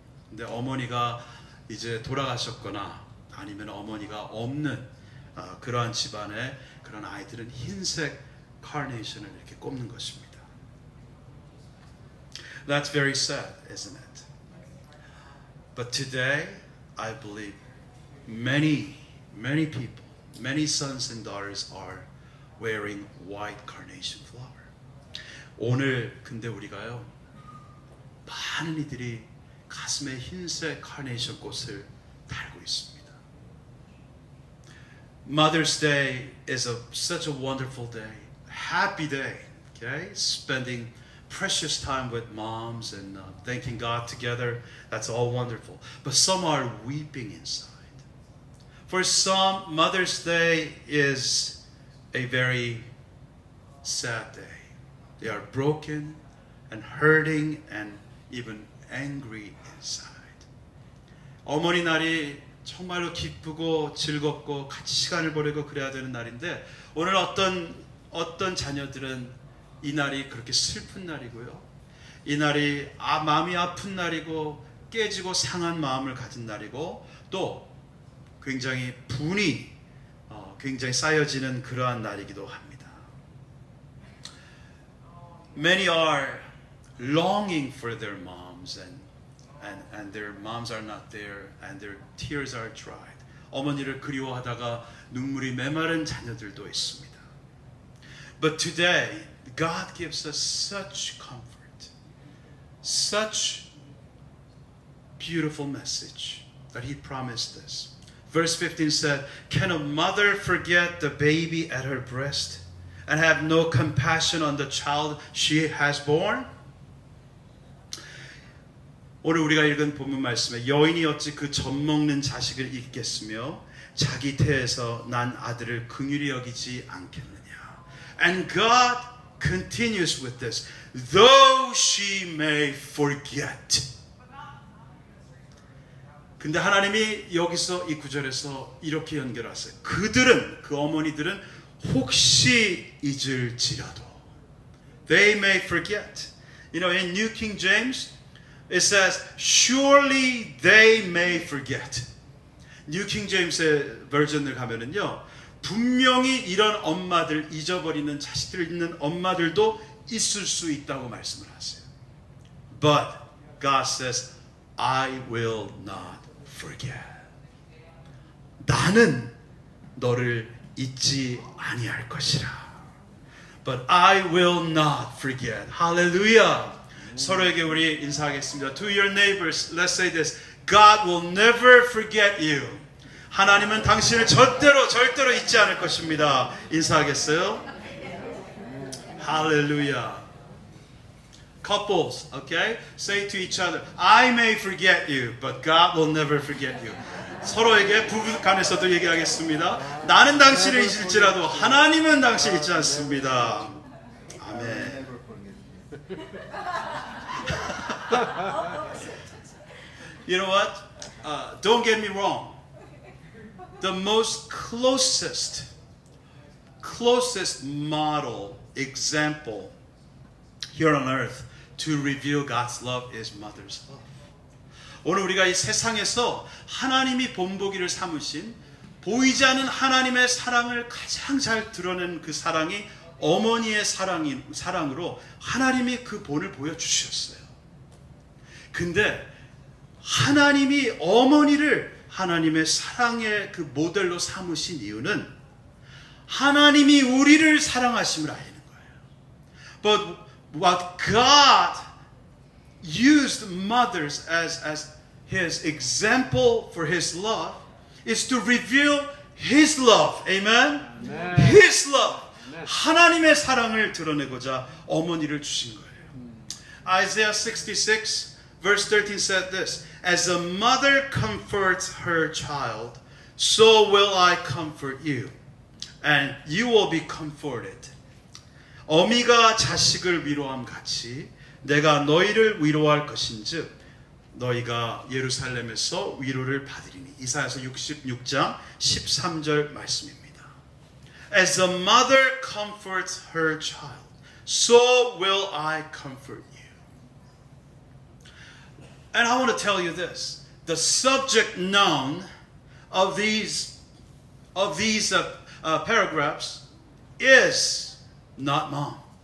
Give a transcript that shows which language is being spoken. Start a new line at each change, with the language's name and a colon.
Korean: 근데 어머니가 이제 돌아가셨거나 아니면 어머니가 없는 그러한 집안의 그런 아이들은 흰색 카네이션을 이렇게 꼽는 것입니다.
English: That's very sad, isn't it? But today, I believe many people, many sons and daughters are wearing white carnation flower.
Korean: 오늘 근데 우리가요, 많은 이들이 가슴에 흰색 카네이션 꽃을 달고 있습니다.
English: Mother's Day is such a wonderful day, happy day, okay? Spending precious time with moms and thanking God together. That's all wonderful. But some are weeping inside. For some, Mother's Day is a very sad day. They are broken and hurting and even angry inside.
Korean: 어머니 날이 정말로 기쁘고 즐겁고 같이 시간을 보내고 그래야 되는 날인데 오늘 어떤 자녀들은 이 날이 그렇게 슬픈 날이고요. 이 날이 마음이 아픈 날이고 깨지고 상한 마음을 가진 날이고 또 굉장히 분이 굉장히 쌓여지는 그러한 날이기도 합니다.
English: Many are longing for their moms and their moms are not there and their tears are dried.
Korean: 어머니를 그리워하다가 눈물이 메마른 자녀들도 있습니다.
English: But today, God gives us such comfort, such beautiful message that He promised us. Verse 15 said, "Can a mother forget the baby at her breast and have no compassion on the child she has born?"
Korean: 오늘 우리가 읽은 본문 말씀에 여인이 어찌 그 젖먹는 자식을 잊겠으며 자기 태에서 난 아들을 긍휼히 여기지 않겠느냐.
English: And God continues with this. Though she may forget.
Korean: 근데 하나님이 여기서 이 구절에서 이렇게 연결하세요. 그 어머니들은 혹시 잊을지라도.
English: They may forget. You know, in New King James, It says, surely they may forget.
Korean: New King James의 버전을 가면은요, 분명히 이런 엄마들, 잊어버리는 자식들 있는 엄마들도 있을 수 있다고 말씀을 하세요.
English: But God says, I will not forget.
Korean: 나는 너를 잊지 아니할 것이라.
English: But I will not forget. Hallelujah.
Korean: 서로에게 우리 인사하겠습니다.
English: To your neighbors, let's say this. God will never forget you.
Korean: 하나님은 당신을 절대로 잊지 않을 것입니다. 인사하겠어요? Hallelujah.
English: Couples, okay? Say to each other, I may forget you, but God will never forget you.
Korean: 서로에게 부부 간에서도 얘기하겠습니다. 나는 당신을 잊을지라도 하나님은 당신을 잊지 않습니다. 아멘.
English: You know what? Don't get me wrong. The most closest model, example here on earth to reveal God's love is mother's love.
Korean: 오늘 우리가 이 세상에서 하나님이 본보기를 삼으신 보이지 않는 하나님의 사랑을 가장 잘 드러낸 그 사랑이 어머니의 사랑으로 하나님이 그 본을 보여주셨어요. 근데 하나님이 어머니를 하나님의 사랑의 그 모델로 삼으신 이유는 하나님이 우리를 사랑하심을 알리는 거예요.
English: But what God used mothers as His example for His love is to reveal His love. Amen? Amen. His love. Amen.
Korean: 하나님의 사랑을 드러내고자 어머니를 주신 거예요.
English: Isaiah 66 verse 13 said this. As a mother comforts her child, so will I comfort you. And you will be comforted.
Korean: 어미가 자식을 위로함 같이 내가 너희를 위로할 것인즉 너희가 예루살렘에서 위로를 받으리니. 이사야서 66장 13절 말씀입니다.
English: As a mother comforts her child, so will I comfort you. And I want to tell you this. The subject noun of these paragraphs is not mom.